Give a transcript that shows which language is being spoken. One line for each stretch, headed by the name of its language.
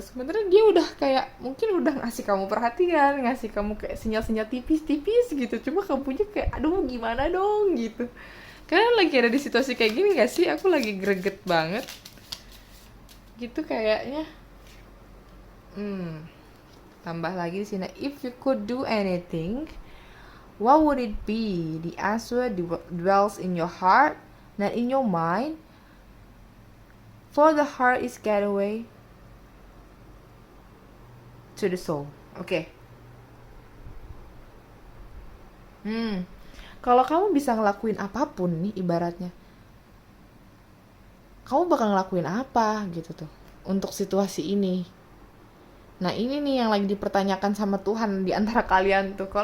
Indonesian: Sebenarnya dia udah kayak mungkin udah ngasih kamu perhatian, ngasih kamu kayak sinyal-sinyal tipis-tipis gitu. Cuma kamunya kayak aduh gimana dong gitu. Kalian lagi ada di situasi kayak gini gak sih? Aku lagi greget banget gitu kayaknya. Tambah lagi di sini,
English: if you could do anything, what would it be? The answer dwells in your heart, not in your mind. For the heart is gateway to the soul.
Indonesian: Oke. Kalau kamu bisa ngelakuin apapun nih ibaratnya, kamu bakal ngelakuin apa gitu tuh untuk situasi ini. Nah ini nih yang lagi dipertanyakan sama Tuhan di antara kalian tuh.